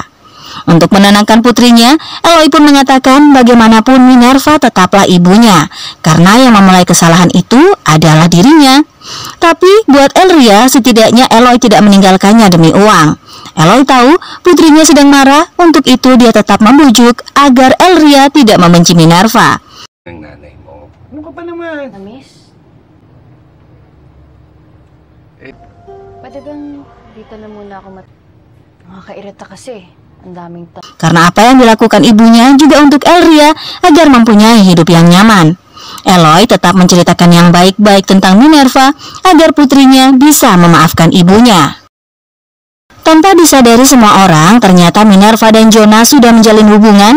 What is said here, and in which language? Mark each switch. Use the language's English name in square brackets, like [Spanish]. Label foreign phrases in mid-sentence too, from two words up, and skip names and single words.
[Indonesian] Untuk menenangkan putrinya, Eloy pun mengatakan bagaimanapun Minerva tetaplah ibunya, karena yang memulai kesalahan itu adalah dirinya. Tapi buat Elria, setidaknya Eloy tidak meninggalkannya demi uang. Eloy tahu putrinya sedang marah, untuk itu dia tetap membujuk agar Elria tidak membenci Minerva. [Filipino] Ano ka pa naman? Amis? Pwede bang dito na muna ako Nakakairita kasi. Ang daming [Indonesian] Karena apa yang dilakukan ibunya juga untuk Elria agar mempunyai hidup yang nyaman. Eloy tetap menceritakan yang baik-baik tentang Minerva agar putrinya bisa memaafkan ibunya. Tanpa disadari semua orang, ternyata Minerva dan Jonas sudah menjalin hubungan.